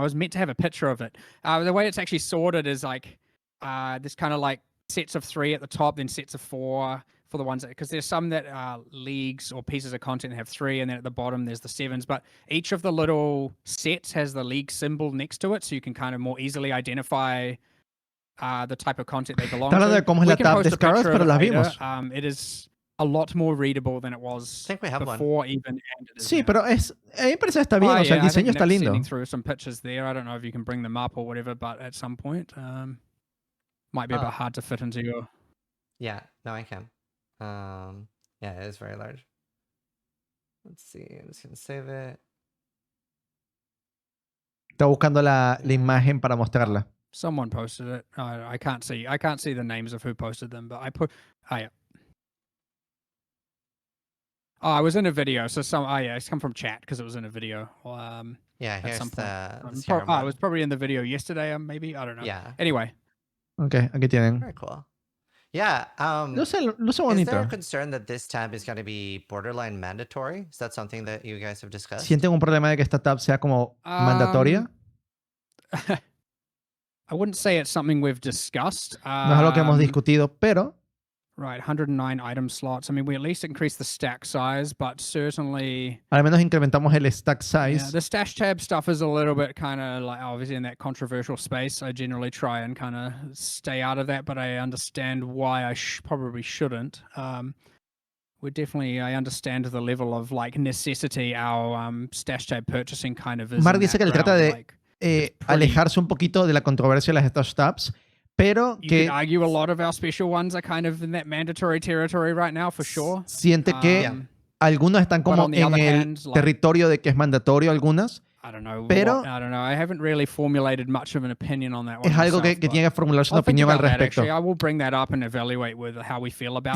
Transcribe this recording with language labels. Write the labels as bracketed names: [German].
[English] I was meant to have a picture of it. The way it's actually sorted is like there's kind of like sets of 3 at the top, then sets of 4 for the ones because there's some that are leagues or pieces of content that have 3, and then at the bottom there's the 7s. But each of the little sets has the league symbol next to it, so you can kind of more easily identify the type of content they belong to. [Spanish] De cómo es la tab de Scarabs, pero las vimos. [English] It is a lot more readable than it was before even. [Spanish] Sí, pero a mí me parece está bien, o sea, el diseño está lindo. [English] Through some pictures there. I don't know if you can bring them up or whatever, but at some point, might be a bit hard to fit into your. Yeah, no, I can. Yeah, it is very large. Let's see. I'm just gonna save it. [Spanish] Está buscando la imagen para mostrarla. [English] Someone posted it. I can't see the names of who posted them, but I put. I was in a video, so it's come from chat because it was in a video. Yeah, here's some the it was probably in the video yesterday, maybe. I don't know. Yeah. Anyway. [Spanish] Okay, aquí tienen. [English] Very cool. Yeah. [Spanish] Luce bonito. [English] Is there a concern that this tab is going to be borderline mandatory? Is that something that you guys have discussed? [Spanish] ¿Sienten un problema de que esta tab sea como mandatoria? [English] I wouldn't say it's something we've discussed. [Spanish] No es algo que hemos discutido, pero. [English] Right, 109 item slots. I mean, we at least increased the stack size, but certainly. [Spanish] Al menos incrementamos el stack size. [English] Yeah, the stash tab stuff is a little bit kind of like obviously in that controversial space. I generally try and kind of stay out of that, but I understand why I probably shouldn't. I understand the level of like necessity our stash tab purchasing kind of is. [Spanish] Mark dice que él trata de alejarse un poquito de la controversia de las stash tabs. Pero [English] you can argue a lot of our special ones are kind of in that mandatory territory right now, for sure. [Spanish] Siente que algunos están como en el territorio de que es mandatorio algunas. [English] I don't know. [Spanish] Pero [English] I don't know. I haven't really formulated much of an opinion on that one. [Spanish] Es algo que tiene que formularse una opinión al respecto. [English] I will bring that up and evaluate with how we feel about